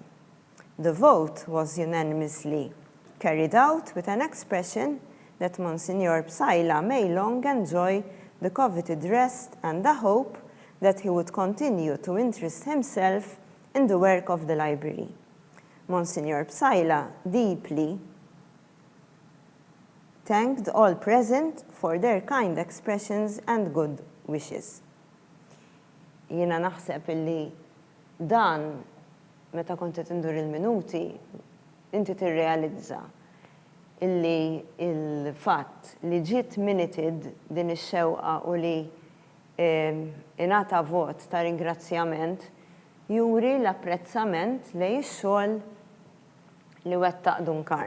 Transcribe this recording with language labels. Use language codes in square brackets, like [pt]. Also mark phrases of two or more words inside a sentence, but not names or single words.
[en] The vote was unanimously carried out with an expression that Monsignor Psaila may long enjoy the coveted rest and a hope that he would continue to interest himself in the work of the library. Monsignor Psaila deeply thanked all present for their kind expressions and good wishes. [mt] Jiena naħseb illi dan meta kont qed indur il-minuti inti tirrealizza illi il-fatt li ġiet minuted din ix-xewqa u li ingħata vot ta' ringrazzjament juri l-apprezzament lejn ix-xogħol li wettaq Dunkarm.